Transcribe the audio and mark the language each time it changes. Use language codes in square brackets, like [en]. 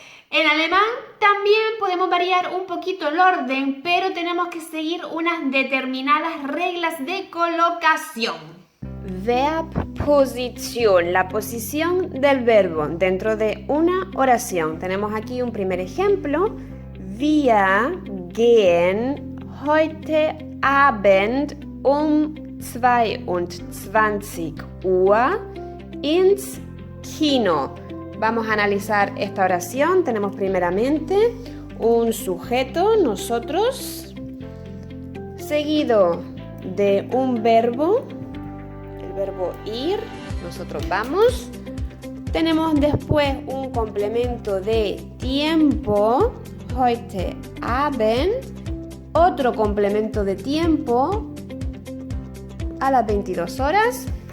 [es] En alemán también podemos variar un poquito el orden, pero tenemos que seguir unas determinadas reglas de colocación. Verbposición, la posición del verbo dentro de una oración. Tenemos aquí un primer ejemplo. [de] Wir gehen heute Abend um 22 Uhr ins Kino. [es] Vamos a analizar esta oración. Tenemos primeramente un sujeto, nosotros, seguido de un verbo, el verbo ir, nosotros vamos. Tenemos después un complemento de tiempo, [de] heute Abend, [es] otro complemento de tiempo a las 22 horas.